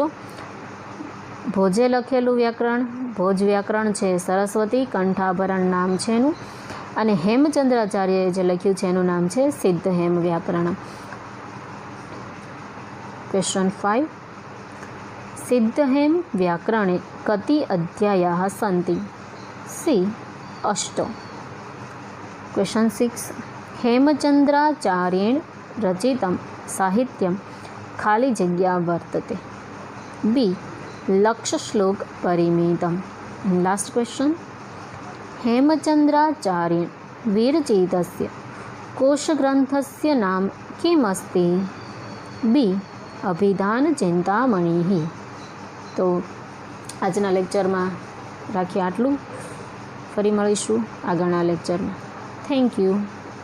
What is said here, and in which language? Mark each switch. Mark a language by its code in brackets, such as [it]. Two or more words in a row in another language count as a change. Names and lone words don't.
[gu] ભોજે લખેલું વ્યાકરણ, ભોજ વ્યાકરણ છે સરસ્વતી કંઠાભરણ નામ છે એનું, અને હેમચંદ્રાચાર્યએ જે લખ્યું છે એનું નામ છે સિદ્ધહેમ વ્યાકરણ. [sa] ક્વેશ્ચન 5, સિદ્ધહેમ વ્યાકરણે કતિ અધ્યાયાः સન્તિ? સી 8. ક્વેશ્ચન 6, હેમચંદ્રાચાર્યેણ रचितं साहित्यं [gu] ખાલી જગ્યા [sa] वर्तते। बी लक्षश्लोकपरिमितं। [en] last question, [sa] हेमचन्द्राचार्य विरचितस्य कोशग्रन्थस्य नाम किमस्ति? बी अभिधानचिन्तामणिः। [gu] તો આજના લેક્ચરમાં રાખીએ आटલું, ફરી મળીશું આગળના લેક્ચરમાં. [en] Thank you.